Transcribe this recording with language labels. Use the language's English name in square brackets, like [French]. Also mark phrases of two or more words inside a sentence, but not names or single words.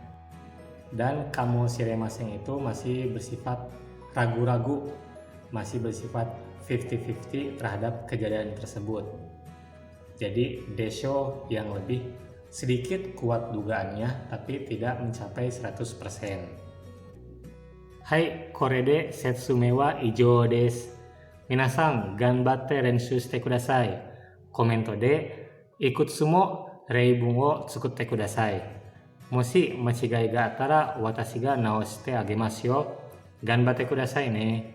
[Indonesian] Dan [Japanese] かもしれません [Indonesian] itu masih bersifat ragu-ragu, masih bersifat 50-50 terhadap kejadian tersebut. Jadi desho yang lebih sedikit kuat dugaannya tapi tidak mencapai 100%. [Japanese] Hai, これで説明は以上です. 皆さん頑張って練習してください. コメントでいくつも例文を作ってください. もし間違いがあったら私が直してあげますよ. 頑張ってくださいね.